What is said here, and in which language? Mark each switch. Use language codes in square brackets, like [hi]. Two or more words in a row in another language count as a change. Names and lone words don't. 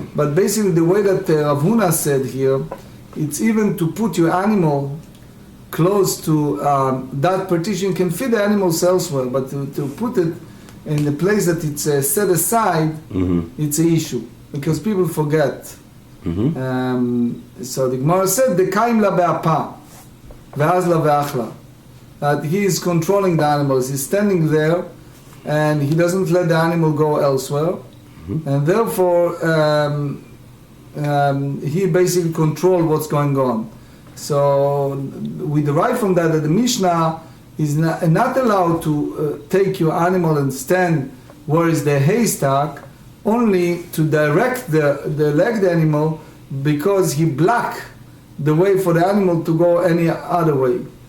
[en] But basically, the way that Rav Huna said here, it's even to put your animal close to that partition. You can feed the animals elsewhere, but to put it in the place that it's set aside, it's an issue because people forget. So the Gemara said, [arc] "Dekaim la be'apa, ve'az la ve'achla." [en] That he is controlling the animals. He's standing there, and he doesn't let the animal go elsewhere, and therefore he basically controls what's going on. So we derive from that the Mishnah is not allowed to take your animal and stand where is the haystack, only to direct the animal, because he block the way for the animal to go any other way.